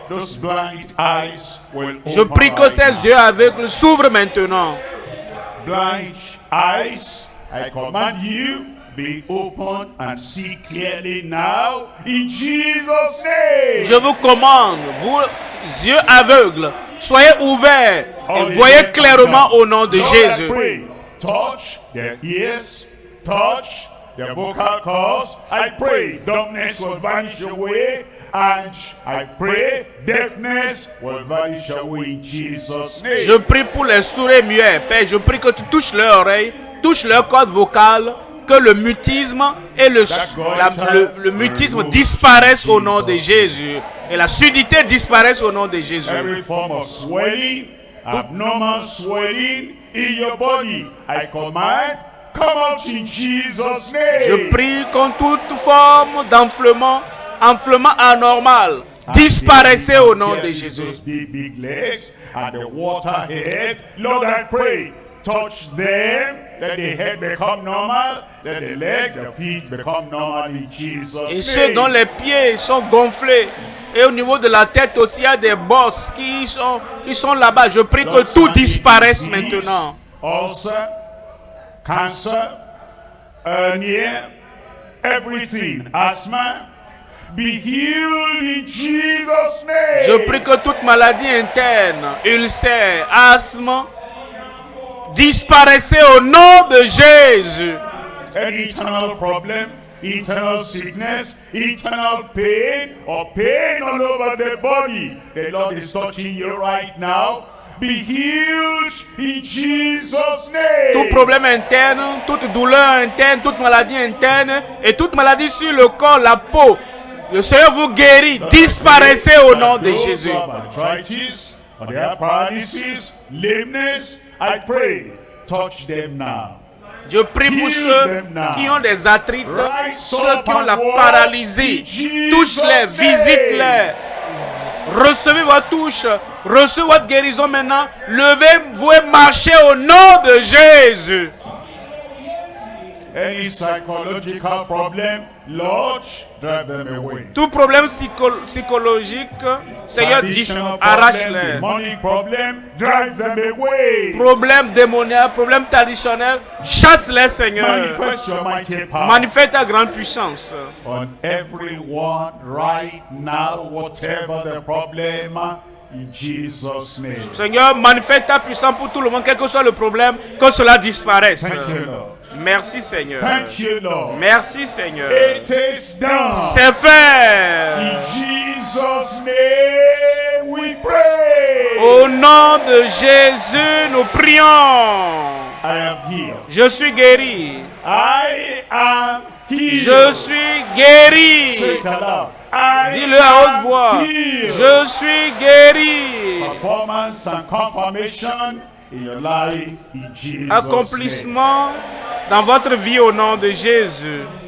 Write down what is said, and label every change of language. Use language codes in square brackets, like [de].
[en] Those blind eyes will [fr] Je [en] open [fr] prie que [en] right [fr] ces [en] now. [fr] yeux aveugles s'ouvrent maintenant. [en] Blind eyes, I command you, be open and see clearly now in Jesus' name. [fr] Je vous commande, vous, yeux aveugles, soyez ouverts et voyez clairement au nom de [en] Lord, I [fr] Jésus. [en] pray, touch their ears, touch their vocal cords. I pray dumbness will vanish away And I pray deafness will vanish away in Jesus' name. [fr] Je prie pour les sourds et muets, Père. Je prie que tu touches leur oreille, touches leur corde vocale, que le mutisme et le mutisme disparaissent au nom de Jésus. Et la surdité disparaisse au nom de Jésus. [en] Every form of swelling, abnormal swelling in your body, I command, come out in Jesus' name. [fr] Je prie contre toute forme d'enflement, enflement anormal, disparaissez au nom de Jésus. [en] Those big legs and the water head, Lord, I pray, touch them, let the head become normal, let the leg, the feet become normal in Jesus' [fr] Et ceux [en] name. [fr] dont les pieds sont gonflés, et au niveau de la tête aussi, il y a des bosses qui sont là-bas. Je prie que tout disparaisse maintenant. [en] Ulcer, cancer, hernia, everything, asthma, be healed in Jesus' name. [fr] Je prie que toute maladie interne, ulcère, asthme, disparaissez au nom de Jésus. [en] Any internal problem, internal sickness, internal pain, or pain all over the body, the Lord is touching you right now. Be healed in Jesus' name. [fr] Tout problème interne, toute douleur interne, toute maladie interne et toute maladie sur le corps, la peau, le Seigneur vous guérit. Disparaissez au nom de Jésus. [en] Arthritis, or they have paralysis, lameness, I pray, touch them now. [fr] Je prie pour ceux qui ont des arthrites, ceux qui ont la paralysie. Touche-les, visite-les. Recevez votre touche, recevez votre guérison maintenant. Levez-vous et marchez au nom de Jésus. [en] Any psychological problem, Lord, drive them away. [fr] Tout problème psychologique, Seigneur, arrache-les. [en] Demonic problem, drive them away. [fr] Problème démoniaque, problème traditionnel, chasse-les, Seigneur. [en] Manifest your mighty power [fr] Manifeste ta grande puissance [en] on everyone right now, whatever the problem, in Jesus' name. [fr] Seigneur, manifeste ta puissance pour tout le monde, quel que soit le problème, que cela disparaisse. [en] Thank you, Lord. [fr] Merci, Seigneur. [en] Thank you, Lord. [fr] Merci, Seigneur. [en] It is done. [fr] C'est fait. [en] In Jesus' name we pray. [fr] Au nom de Jésus, nous prions. [en] I am healed. [fr] Je suis guéri. [en] I am healed. [fr] Je suis guéri. [en] Say it aloud. I [fr] Dis-le à haute [en] am [fr] voix. [en] healed. [fr] Je suis guéri. [en] Performance and confirmation in your life in Jesus' name. [fr] Accomplissement dans votre vie au nom de Jésus.